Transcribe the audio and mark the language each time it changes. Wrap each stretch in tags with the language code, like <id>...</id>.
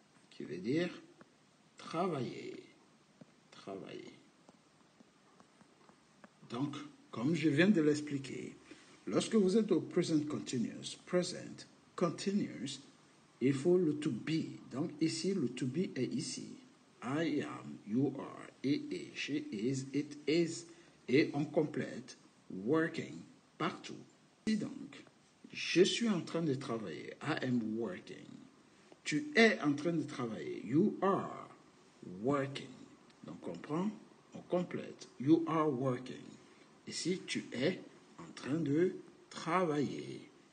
<fr>Qui veut dire travailler. Travailler. Donc, comme je viens de l'expliquer, lorsque vous êtes au present continuous, il faut le to be. Donc, ici, le to be est ici.</fr> <en>I am, you are, he is, she is, it is.</en> <fr>Et on complète working partout. Et donc, je suis en train de travailler.</fr> <en>I am working.</en> <fr>Tu es en train de travailler.</fr> <en>You are working.</en> <fr>Donc, on prend, on complète.</fr> <en>You are working.</en> <fr>Ici, tu es en train de travailler.</fr>